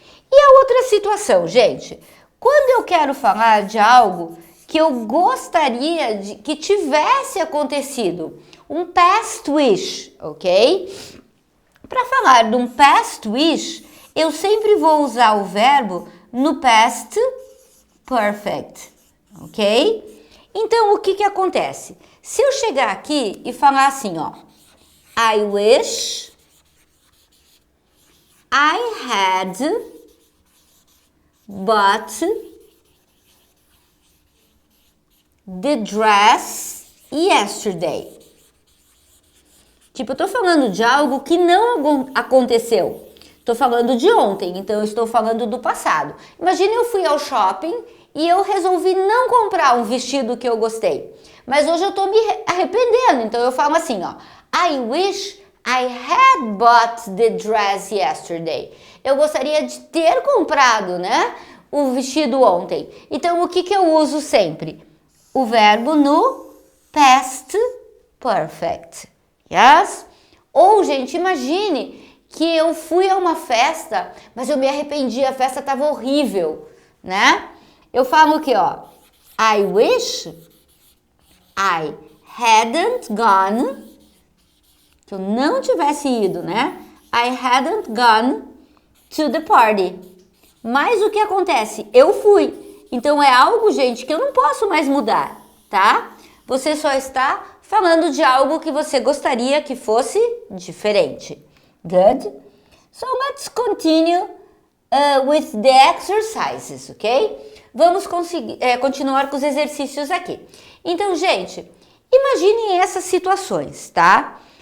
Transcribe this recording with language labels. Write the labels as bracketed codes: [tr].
[pt] E a outra situação, gente, quando eu quero falar de algo que eu gostaria que tivesse acontecido, um past wish, ok? Para falar de um past wish, eu sempre vou usar o verbo no past perfect, ok? Então, o que acontece? Se eu chegar aqui e falar assim, ó, [en] I wish I had bought the dress yesterday. [pt] Tipo, eu tô falando de algo que não aconteceu. Tô falando de ontem, então eu estou falando do passado. Imagina eu fui ao shopping e eu resolvi não comprar um vestido que eu gostei. Mas hoje eu tô me arrependendo, então eu falo assim, ó. [en] I wish I had bought the dress yesterday. [pt] Eu gostaria de ter comprado, né, o vestido ontem. Então, o que eu uso sempre? O verbo no past perfect. Yes? Ou, gente, imagine que eu fui a uma festa, mas eu me arrependi, a festa estava horrível, né? Eu falo aqui, ó, [en] I wish I hadn't gone, [pt] que eu não tivesse ido, né? [en] I hadn't gone to the party. [pt] Mas o que acontece? Eu fui. Então é algo, gente, que eu não posso mais mudar, tá? Você só está falando de algo que você gostaria que fosse diferente. [en] Good? So let's continue with the exercises, ok? [pt] Vamos continuar com os exercícios aqui. Então, gente, imaginem essas situações, tá?